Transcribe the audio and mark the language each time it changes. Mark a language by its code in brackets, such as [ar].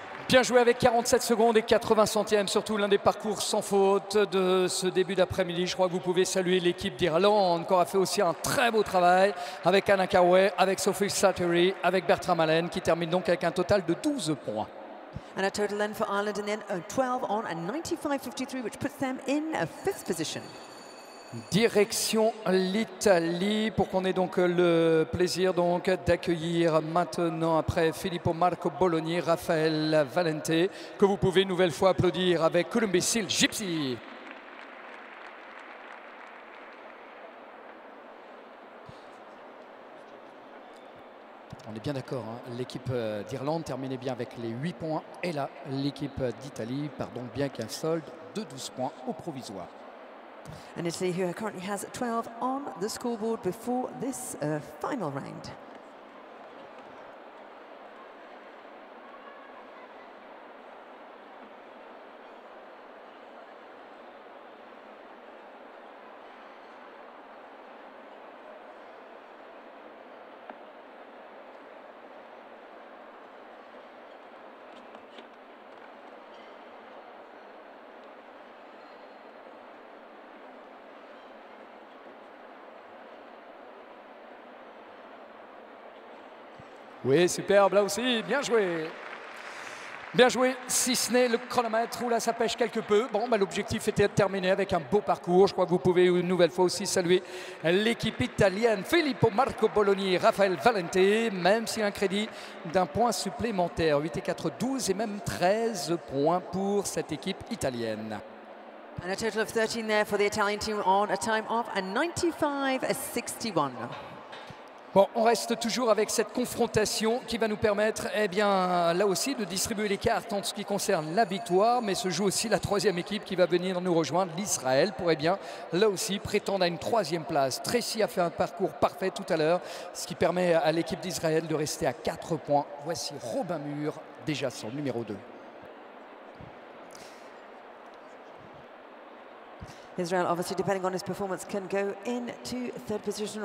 [fr] Bien joué avec 47 secondes et 80 centièmes, surtout l'un des parcours sans faute de ce début d'après-midi. Je crois que vous pouvez saluer l'équipe d'Irlande qui aura fait aussi un très beau travail avec Anna Coway, avec Sophie Slattery, avec Bertram Allen qui termine donc avec un total de 12 points. [en] And a total then for Ireland in the end, 12 on a 95.53, which puts them in a 5th position. [fr] Direction l'Italie pour qu'on ait donc le plaisir donc d'accueillir maintenant après Filippo Marco Bologni, Raphaël Valente, que vous pouvez une nouvelle fois applaudir avec Columbus Seal Gypsy. On est bien d'accord, hein. L'équipe d'Irlande terminait bien avec les 8 points et là l'équipe d'Italie part donc bien qu'un solde de 12 points au provisoire. [en] And Italy, who currently has 12 on the scoreboard before this final round. [fr] Oui, superbe là aussi, bien joué. Bien joué, si ce n'est le chronomètre où là ça pêche quelque peu. Bon, bah, l'objectif était de terminer avec un beau parcours. Je crois que vous pouvez une nouvelle fois aussi saluer l'équipe italienne. Filippo Marco Bologni, Raphaël Valente, même s'il y a un crédit d'un point supplémentaire. 8 et 4, 12 et même 13 points pour cette équipe italienne. [en] And a total of 13 there for the Italian team on a time of a 95.61. [fr] Bon, on reste toujours avec cette confrontation qui va nous permettre, eh bien, là aussi, de distribuer les cartes en ce qui concerne la victoire, mais se joue aussi la troisième équipe qui va venir nous rejoindre, l'Israël, pour, eh bien, là aussi, prétendre à une troisième place. Tracy a fait un parcours parfait tout à l'heure, ce qui permet à l'équipe d'Israël de rester à 4 points. Voici Robin Mur, déjà son numéro 2. [en] Israel, obviously, depending on his performance, can go into 3rd position.